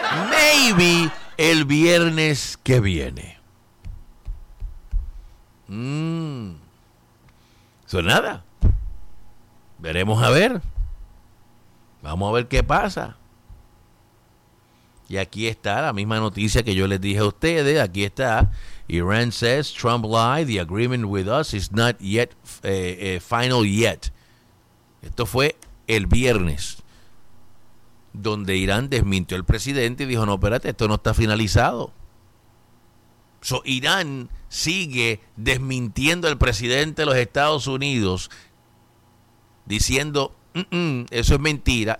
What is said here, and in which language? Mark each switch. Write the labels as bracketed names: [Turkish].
[English] Maybe [Spanish] el viernes que viene. Eso nada. Veremos a ver. Vamos a ver qué pasa. Y aquí está la misma noticia que yo les dije a ustedes. Aquí está. [English] Iran says Trump lied. The agreement with us is not yet final yet. [Spanish] Esto fue el viernes, donde Irán desmintió al presidente y dijo, no, espérate, esto no está finalizado. So, Irán sigue desmintiendo al presidente de los Estados Unidos, diciendo, eso es mentira.